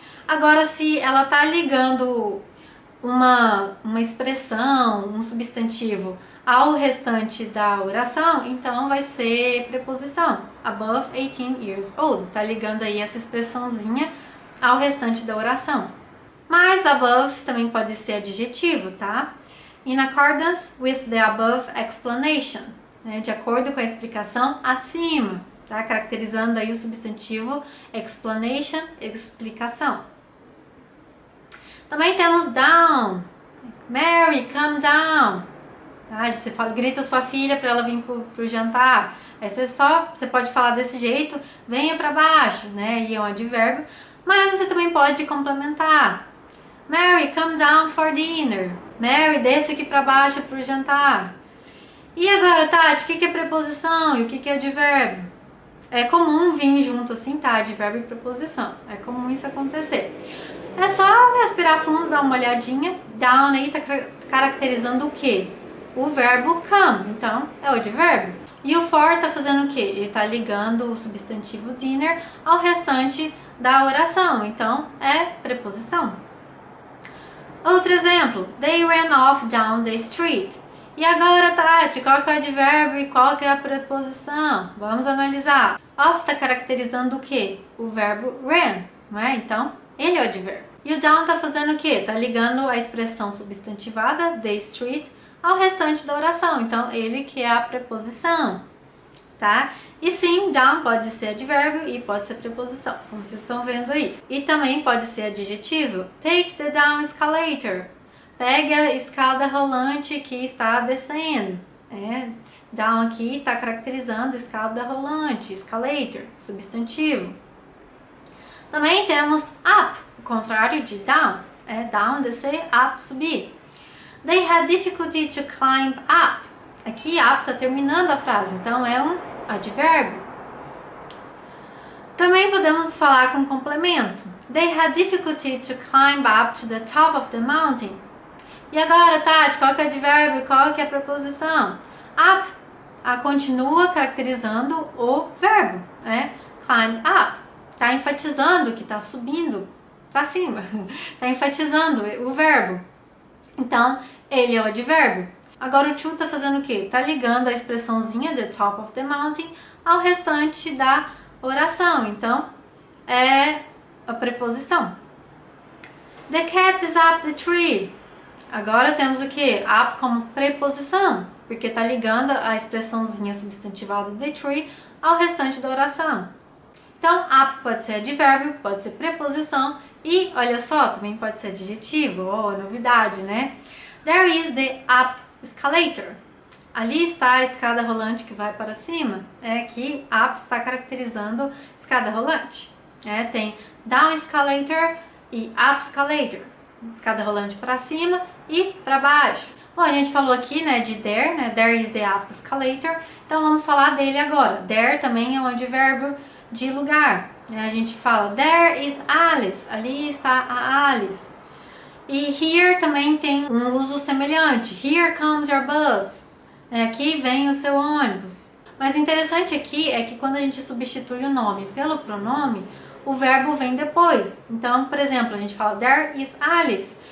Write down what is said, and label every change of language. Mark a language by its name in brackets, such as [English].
[Portuguese] Agora, se ela tá ligando uma expressão, um substantivo ao restante da oração, então vai ser preposição. [English] Above 18 years old. [Portuguese] Tá ligando aí essa expressãozinha ao restante da oração. Mas above também pode ser adjetivo, tá? [English] In accordance with the above explanation. [Portuguese] Né? De acordo com a explicação acima. Tá? Caracterizando aí o substantivo explanation, explicação. Também temos down. [English] Mary, come down. [Portuguese] Tá? Você grita sua filha para ela vir pro jantar. Aí você pode falar desse jeito, venha para baixo, né? E é um advérbio. Mas você também pode complementar. [English] Mary, come down for dinner. [Portuguese] Mary, desce aqui para baixo pro jantar. E agora, Tati, o que é preposição e o que é advérbio? É comum vir junto assim, tá? Advérbio e preposição. É comum isso acontecer. É só respirar fundo, dar uma olhadinha. Down aí tá caracterizando o quê? O verbo come. Então, é o advérbio. E o for tá fazendo o quê? Ele tá ligando o substantivo dinner ao restante da oração. Então, é preposição. Outro exemplo. [English] They ran off down the street. [Portuguese] E agora, Tati, qual que é o advérbio e qual que é a preposição? Vamos analisar. Off tá caracterizando o quê? O verbo ran, não é? Então, ele é o advérbio. E o down tá fazendo o quê? Tá ligando a expressão substantivada, the street, ao restante da oração. Então, ele que é a preposição. tá? E sim, down pode ser advérbio e pode ser preposição, como vocês estão vendo aí. E também pode ser adjetivo. [English] Take the down escalator. [Portuguese] Pegue a escada rolante que está descendo. Down aqui está caracterizando a escada rolante, escalator, substantivo. Também temos up, o contrário de down. Down, descer, up, subir. [English] They had difficulty to climb up. [Portuguese] Aqui up está terminando a frase, então é um advérbio. Também podemos falar com complemento. [English] They had difficulty to climb up to the top of the mountain. [Portuguese] E agora, Tati, qual que é o advérbio e qual que é a preposição? Up continua caracterizando o verbo, Climb up. Está enfatizando que está subindo para cima. Está enfatizando o verbo. Então, ele é o advérbio. Agora o to está fazendo o quê? Está ligando a expressãozinha [English] the top of the mountain [Portuguese] ao restante da oração. Então, é a preposição. [English] The cat is up the tree. [Portuguese] Agora temos o quê? Up como preposição, porque está ligando a expressãozinha substantivada the tree ao restante da oração. Então, up pode ser advérbio, pode ser preposição e, olha só, também pode ser adjetivo, novidade, né? [English] There is the up escalator. [Portuguese] Ali está a escada rolante que vai para cima. Que up está caracterizando escada rolante. Tem down escalator e up escalator. Escada rolante para cima e para baixo. Bom, a gente falou aqui, de there, [English] There is the up escalator. [Portuguese] Então, vamos falar dele agora. There também é um advérbio de lugar. A gente fala, [English] there is Alice. [Portuguese] Ali está a Alice. E here também tem um uso semelhante. [English] Here comes your bus. [Portuguese] Aqui vem o seu ônibus. Mas o interessante aqui é que quando a gente substitui o nome pelo pronome, o verbo vem depois. Então, por exemplo, a gente fala [English] there is Alice.